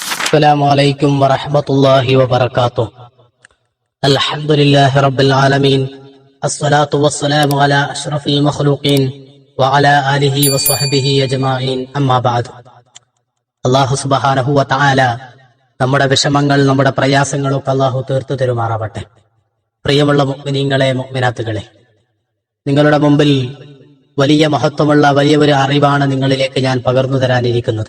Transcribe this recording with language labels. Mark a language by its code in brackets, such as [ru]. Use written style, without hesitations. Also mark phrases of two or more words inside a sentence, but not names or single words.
[ar] السلام عليكم ورحمة الله وبركاته. الحمد لله رب العالمين، الصلاة والسلام على أشرف المخلوقين وعلى آله وصحبه أجمعين. أما بعد. الله سبحانه وتعالى [ml] നമ്മുടെ വിഷമങ്ങൾ, നമ്മുടെ പ്രയാസങ്ങളൊക്കെ അല്ലാഹു തീർത്തു തരുമാറാവട്ടെ. പ്രിയമുള്ള മുഅ്മിനീങ്ങളെ, മുഅ്മിനാത്തുകളെ, നിങ്ങളുടെ മുമ്പിൽ വലിയ മഹത്വമുള്ള വലിയ ഒരു അറിവാണ് നിങ്ങളിലേക്ക് ഞാൻ പകർന്നു തരാനിരിക്കുന്നത്.